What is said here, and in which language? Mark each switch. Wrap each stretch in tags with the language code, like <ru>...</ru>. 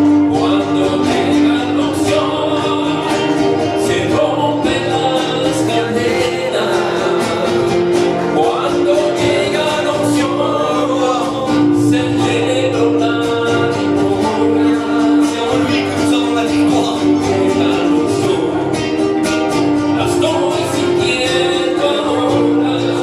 <es>Cuando llega la unción, se rompen las cadenas. Cuando llega la unción, celebro la victoria.</es> <fr>C'est en lui que nous avons la victoire.</fr> <es>La unción, la estoy sintiendo ahora.</es>